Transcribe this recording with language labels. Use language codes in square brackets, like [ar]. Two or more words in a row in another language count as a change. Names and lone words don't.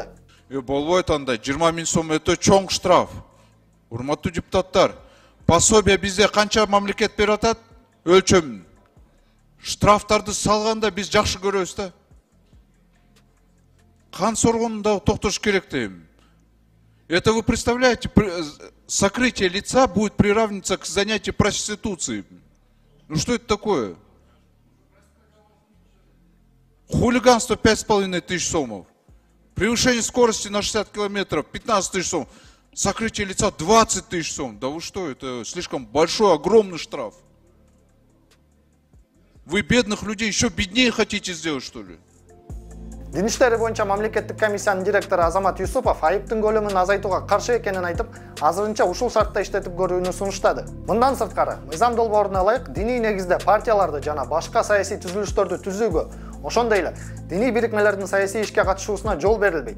[ky] Болбойт анда 20 000 сом өтө чоң штраф. Урматтуу депутаттар, пособие бизде канча мамлекет берип атат? Өлчөм. Штрафтарды салганда биз жакшы көрөбүз да. Кан соргонун да токтош керек дейм. [ru] Это вы представляете, сокрытие лица будет приравниваться к занятию проституцией. Ну что это такое? Хулиганство 5500 сомов. Превышение скорости на 60 километров 15 000 сом. Сокрытие лица 20 000 сом. Да вы что, это слишком большой, огромный штраф. Вы бедных людей еще беднее хотите сделать, что ли? [ky] Дин иштери боюнча мамлекеттик комиссиянын директору Азамат Юсупов айыптын көлөмүн азайтууга каршы экенин айтып, азырынча ушул шартта иштетип көрүүнү сунуштады. Мындан сырткары, мыйзам долбооруна ылайык диний негизде партияларды жана башка саясий түзүлүштөрдү түзүүгө, ошондой эле диний бирикмелердин саясий ишке катышуусуна жол берилбейт.